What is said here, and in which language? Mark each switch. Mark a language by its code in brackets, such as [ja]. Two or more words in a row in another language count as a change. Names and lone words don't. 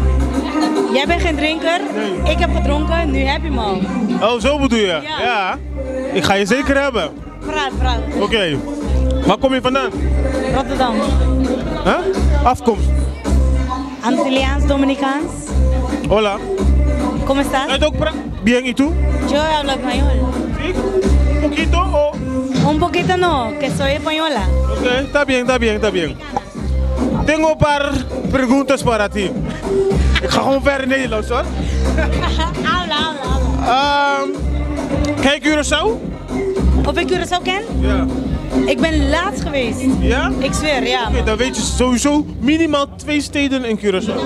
[nl] Jij bent geen drinker? Nee. Ik heb gedronken. Nu heb je hem al. Oh, zo bedoel je? Ja. Ik ga je zeker hebben. Praat. Oké. Waar kom je vandaan? Rotterdam. Huh? Afkomst? Antilliaans, Dominicaans. [es] Hola. ¿Cómo estás? Bien, ¿y tú? Yo hablo español. ¿Sí? ¿Un poquito o...? Un poquito no, que soy española. Ok, está bien, está bien, está bien. Tengo [nl] een paar [es] preguntas para ti. [nl] Ik ga gewoon verder Nederlands hoor. [es] Habla. [nl] Ken je Curaçao? Of ik Curaçao ken? Ja. Ik ben laatst geweest. Ja? Ik zweer, ja. Oké, dan weet je sowieso minimaal 2 steden in Curaçao.